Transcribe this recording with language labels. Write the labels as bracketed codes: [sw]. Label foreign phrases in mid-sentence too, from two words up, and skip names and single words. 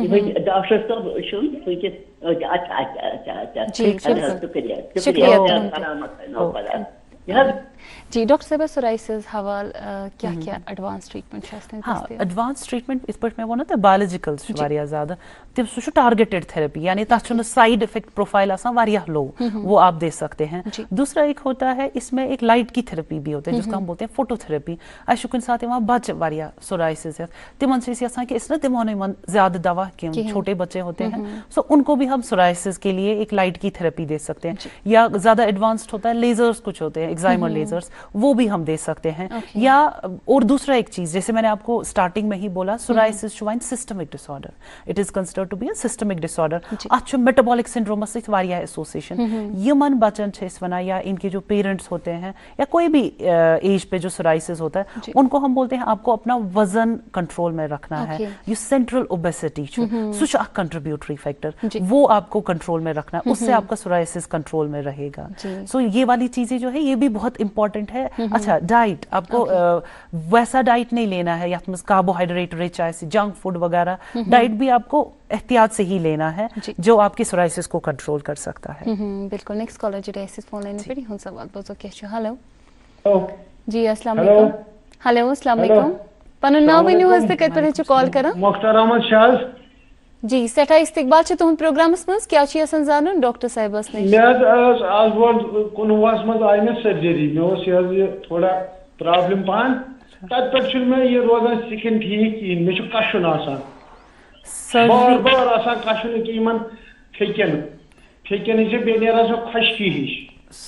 [ks] جی ڈاکٹر صٲبہ سورائسِز حوالہٕ کیٛاہ کیٛاہ [en] advance treatment [ks] چھِ اَسہِ ہاں [en] advance treatment [ks] یِتھ پٲٹھۍ مےٚ ووٚنو تۄہہِ بایولجِکل چھُ واریاہ زیادٕ سُہ چھُ [en] targeted therapy [ks] یعنی تَتھ چھُنہٕ [en] side effect profile [ks] آسان واریاہ لو [ur] وہ آپ دے سکتے ہیں دوسرا ایک ہوتا ہے اس میں ایک لائٹ کی تھراپی بھی ہوتا ہے جس کو ہم بولتے ہیں فوٹو تھراپی [ks] اَسہِ چھُ کُنہِ ساتہٕ یِوان بچہٕ واریاہ سورائسِز ہٮ۪تھ تِمن چھِ أسۍ یژھان کہ أسۍ نہ دِمو نہٕ یِمن زیادٕ دوا کینٛہہ [ur] چھوٹے بچے ہوتے ہیں سو ان کو بھی ہم سورائسِز کے لیے ایک لائٹ کی تھراپی دے سکتے ہیں یا زیادہ ایڈوانسڈ ہوتا ہے لیزرس کچھ ہوتے ہیں ایگزائمر لیزرس وہ بھی ہم دے سکتے ہیں یا اور دوسرا ایک چیز جیسے میں نے آپ کو اسٹارٹنگ میں ہی بولا [ks] سورائسِز چھُ وۄنۍ سسٹمک ڈس آرڈر [en] it is considered to be a systemic disorder [ks] اتھ چھُ میٹابولک سنڈرومس سۭتۍ واریاہ ایسوسیشن یِمن بچن چھِ أسۍ ونان [ur] یا ان کے جو پیرنٹس ہوتے ہیں یا کوئی بھی ایج پہ جو سورائسِز ہوتا ہے ان کو ہم بولتے ہیں آپ کو اپنا وزن کنٹرول میں رکھنا ہے [ks] یہ سینٹرل اوبیسٹی چھُ سُہ چھُ اکھ کنٹریبیوٹری فیکٹر [ur] وہ آپ کو کنٹرول میں رکھنا ہے اس سے آپ کا سورائسِز کنٹرول میں رہے گا سو یہ والی چیزیں جو ہے یہ بھی بہت امپورٹنٹ ہے اچھا ڈائٹ آپ کو ویسا ڈائٹ نہیں لینا ہے [ks] یَتھ منٛز کاربوہائیڈریٹ رچ آسہِ [en] junk food [ur] وغیرہ ڈائٹ بھی آپ کو احتیاط سے ہی لینا ہے جو آپ کی سورائسِز کو کنٹرول کر سکتا ہے [ks] بالکل [en] next caller [ks] جڑے اَسہِ فون لائنہِ پٮ۪ٹھ یِہُنٛد سوال بوزو کیٛاہ چھُ ہیلو جی السلام علیکم ہیلو السلام علیکم پنُن ناو ؤنِو حظ تُہۍ کتہِ پٮ۪ٹھ چھِو کال کران مختار احمد چھِ حظ جی سٮ۪ٹھاہ استقبال چھُ تُہُنٛد پروگرامس منٛز کیٛاہ چھُ یژھان زانُن ڈاکٹر صاحبس نِش مےٚ حظ آز برونٛٹھ 19 منٛز آیہِ مےٚ سٔرجری مےٚ اوس یہِ حظ یہِ تھوڑا پرابلم پہن تتہِ پٮ۪ٹھ چھُنہٕ مےٚ یہِ روزان سِکِن ٹھیٖک کِہیٖنۍ مےٚ چھُ کشُن آسان بار بار آسان کشُن کہِ یِمن پھیٚکٮ۪ن چھِ بیٚیہِ نیران سۄ خۄشکی ہِش